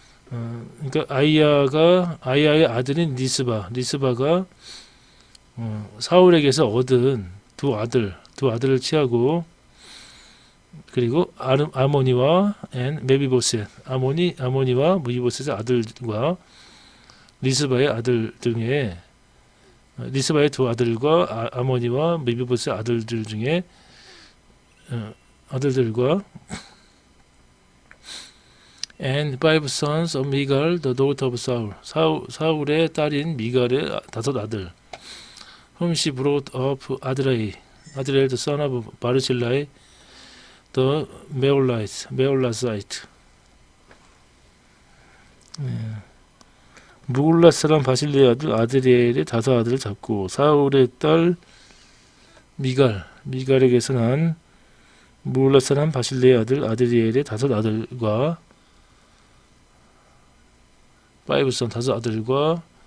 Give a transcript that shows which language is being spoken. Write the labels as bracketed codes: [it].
[ko] 그러니까 아이야의 아들인 리스바가 사울에게서 얻은 두 아들을 취하고 그리고 아모니와 메비보셋, 아모니와 무비보셋의 아들과 리스바의 아들 등의 리스바의 두 아들과 아모니와 메비보셋의 아들들 중에 아들들과 [en] and five sons of Michal, the daughter of Saul. [ko] 사울의 딸인 미갈의 5 아들. [en] whom she brought up Adriel, the son of Barzillai, the Meolasite. [ko] 무글랏 사람 바실레의 아들 아드리엘의 5 아들을 잡고 사울의 딸 미갈에게서 난 무글랏 사람 바실레의 아들 아드리엘의 5 아들과 5 아들과